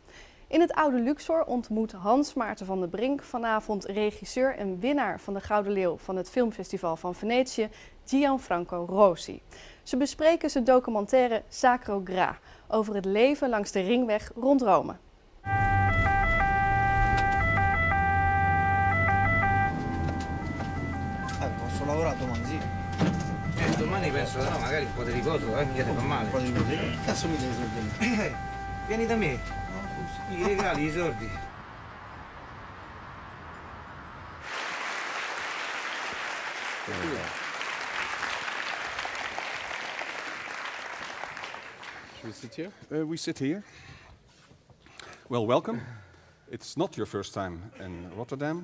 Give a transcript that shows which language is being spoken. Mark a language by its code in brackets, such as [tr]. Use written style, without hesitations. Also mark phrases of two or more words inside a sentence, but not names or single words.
[nl] In het oude Luxor ontmoet Maarten van der Brink vanavond regisseur en winnaar van de Gouden Leeuw van het Filmfestival van Venetië, Gianfranco Rosi. Ze bespreken zijn documentaire Sacro GRA over het leven langs de ringweg rond Rome. [it] Posso lavorare domani, sì. Domani penso che no, magari un po' di riposo, mica ti fa male. Un po' di cose. Che cazzo mi devi soldi? Vieni da me, i regali, i soldi. [en] Should we sit here? We sit here. Well, welcome. It's not your first time in Rotterdam.